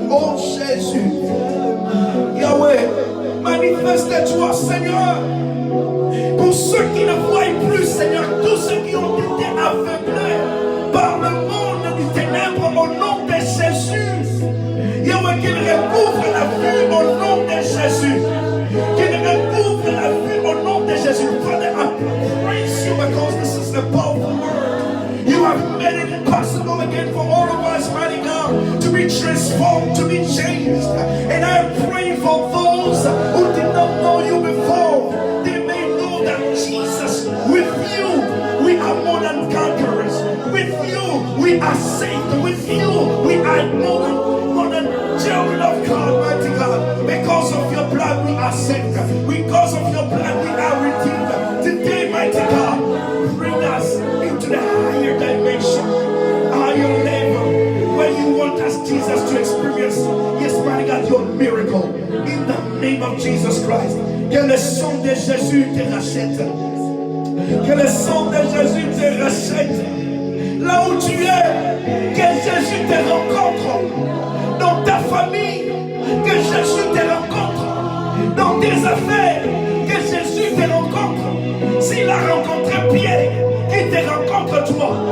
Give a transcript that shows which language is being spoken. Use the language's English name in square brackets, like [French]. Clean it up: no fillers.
[French] Oh Jésus. Yahweh, manifeste-toi, Seigneur, pour ceux qui ne voient plus, Seigneur, tous ceux qui ont été aveuglés par le monde du ténèbre au nom de Jésus. Yahweh, qu'il recouvre la vue au nom de Jésus. Qu'il recouvre la vue au nom de Jésus. [English] Father, I praise you because this is the powerful word. You have made it possible again for all of us, mighty God, to be transformed, to be changed. And I pray for those who did not know you before. They may know that Jesus, with you, we are more than conquerors. With you, we are saved. With you, we are more than children of God, mighty God. Because of your blood, we are saved. Because of your blood, we are redeemed. Today, mighty God, bring us into the higher dimension, higher level, where you want us, Jesus, to experience, yes, mighty God, your miracle. In the name of Jesus Christ. [French] Que le sang de Jésus te rachète. Que le sang de Jésus te rachète. Là où tu es, que Jésus te rencontre. Dans ta famille, que Jésus te rencontre. Dans tes affaires, que Jésus te rencontre. S'il a rencontré Pierre, qu'il te rencontre toi.